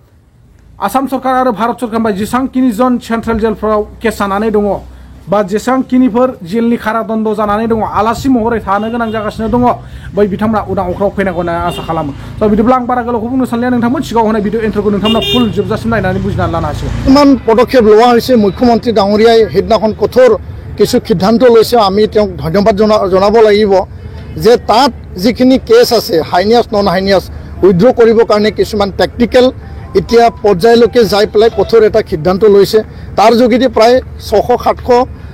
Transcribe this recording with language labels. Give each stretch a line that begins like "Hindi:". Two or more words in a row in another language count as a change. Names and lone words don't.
Bodo: आसाम सरकार आरो भारत सरकारनिफ्राय जेसांखिनि जन सेन्ट्रेल जेलफोराव केस जानानै दङ बा जेसांखिनिफोर जेलनि कारादन्ड जानानै दङ आलासि महरै थानो गोनां जागासिनो दङ बै बिथांमोना उदां अख्राङाव फैनांगौ होनना आसा खालामो स' बिदिब्ला आं बारा गोलावखौ बुंनो सानलिया नोंथांमोन सिगाङाव होनाय भिडिअ इन्ट्र'खौ नोंथांमोना फुल जोबजासिम नायनानै बुजिनानै लानो हासिगोन
Assamese: ইমান পদক্ষেপ লোৱা হৈছে মুখ্যমন্ত্ৰী ডাঙৰীয়াই সেইদিনাখন কঠোৰ কিছু সিদ্ধান্ত লৈছে আমি তেওঁক ধন্যবাদ জনাব লাগিব যে তাত যিখিনি কেছ আছে
English: heinous non heinous
Assamese: উইথড্ৰ কৰিবৰ কাৰণে কিছুমান টেকনিকেল এতিয়া পৰ্যায়লৈকে যাই পেলাই কঠোৰ এটা সিদ্ধান্ত লৈছে তাৰ যোগেদি প্ৰায় 600-700